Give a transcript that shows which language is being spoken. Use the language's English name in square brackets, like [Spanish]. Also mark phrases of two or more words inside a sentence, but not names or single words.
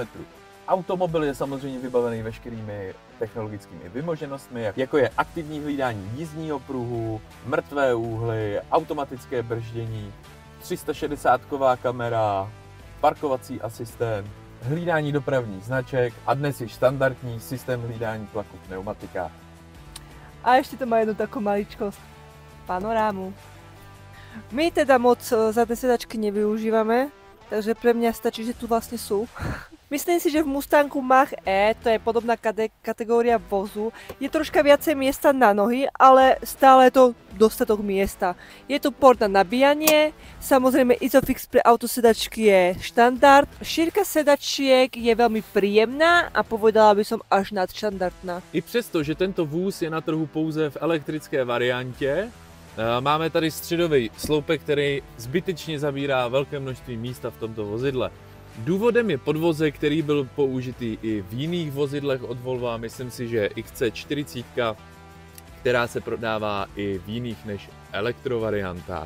[Czech] Automobil je samozřejmě vybavený veškerými technologickými vymoženostmi, jako je aktivní hlídání jízdního pruhu, mrtvé úhly, automatické brždění, 360ková kamera, parkovací asistent, hlídání dopravních značek a dnes již standardní systém hlídání tlaku v pneumatikách. A ještě to má jednu takovou maličkosť. [Slovak] Panorámu. My teda moc zadné sedačky nevyužívame, takže pre mňa stačí, že tu vlastne sú. Myslím si, že v Mustangu Mach-E, to je podobná kategória vozu, je troška viacej miesta na nohy, ale stále je to dostatok miesta. Je tu port na nabíjanie, samozrejme Isofix pre autosedačky je štandard. Šírka sedačiek je veľmi príjemná a povedala by som až nadštandardná. [Czech] I přesto, že tento vůz je na trhu pouze v elektrické variantě, máme tady středový sloupek, který zbytečně zabírá velké množství místa v tomto vozidle. Důvodem je podvozek, který byl použitý i v jiných vozidlech od Volvo a myslím si, že XC40, která se prodává i v jiných než elektrovariantách.